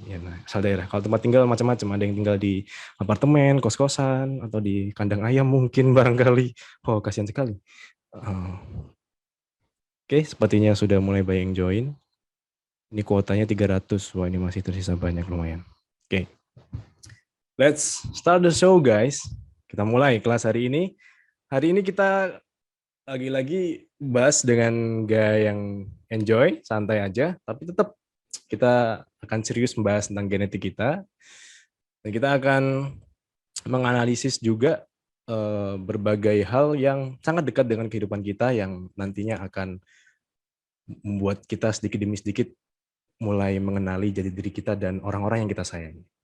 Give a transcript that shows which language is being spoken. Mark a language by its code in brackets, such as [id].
[id] Ya, nah, asal daerah. Kalau tempat tinggal macam-macam. Ada yang tinggal di apartemen, kos-kosan, atau di kandang ayam mungkin barangkali. Oh, kasihan sekali. Oh. Oke, sepertinya sudah mulai banyak yang join. Ini kuotanya 300. Wah, ini masih tersisa banyak lumayan. Oke. [en] Let's start the show, guys. [id] Kita mulai kelas hari ini. Hari ini kita lagi-lagi bahas dengan gaya yang enjoy, santai aja, tapi tetap kita akan serius membahas tentang genetik kita, dan kita akan menganalisis juga berbagai hal yang sangat dekat dengan kehidupan kita yang nantinya akan membuat kita sedikit demi sedikit mulai mengenali jati diri kita dan orang-orang yang kita sayangi.